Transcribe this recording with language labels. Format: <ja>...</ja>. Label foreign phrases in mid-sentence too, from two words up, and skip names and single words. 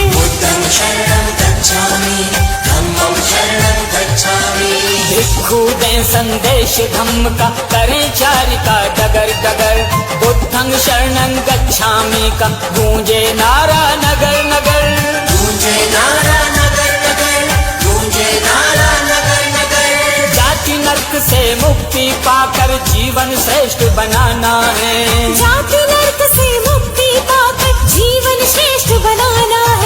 <pi>बुद्धं शरणं गच्छामि, धम्मं शरणं गच्छामि।</pi> <hi>भिक्खु दें संदेश धम्म का, करें चारिका डगर डगर।</hi> <pi>बुद्धं शरणं गच्छामि</pi> <hi>का गूंजे नारा नगर नगर। गूंजे नारा नगर नगर, गूंजे नारा नगर नगर। जाति नरक से मुक्ति पाकर जीवन श्रेष्ठ बनाना है। जाति नरक से मुक्ति पाकर जीवन श्रेष्ठ बनाना है।</hi>